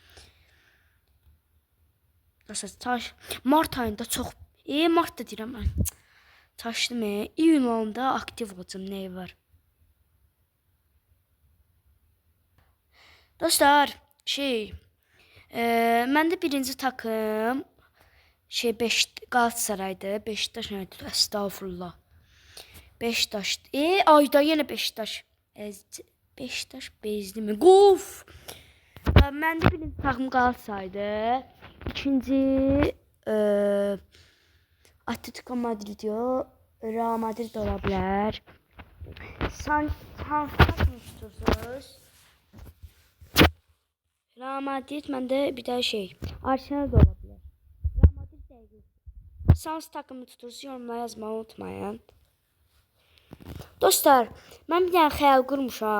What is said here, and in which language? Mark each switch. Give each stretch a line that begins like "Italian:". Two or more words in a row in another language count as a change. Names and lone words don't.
Azerbaijani: Dostlar, mart ayında çox... mart da deyirəm mən. Çaşdım. İyun ayında aktiv olacam. Nəyi var? Dostlar, məndə birinci takım Qalatasaraydır. Beşiktaş nədir? Estağfurullah. Beşiktaş. Ayda yenə Beşiktaş. Beşiktaş bezdimi? Qof! Məndə birinci takım Qalatasaraydır. İkinci Atletico Madrid diyor. Real Madrid ola bilər. Hansı takım tutursuz? Real Madrid, məndə bir də Arsenal da ola bilər. Real Madrid dəqiq. Hansı takımı tutursunuz, yorumlara yazmağı unutmayın. Dostlar, mən bir dənə xəyal qurmuşam.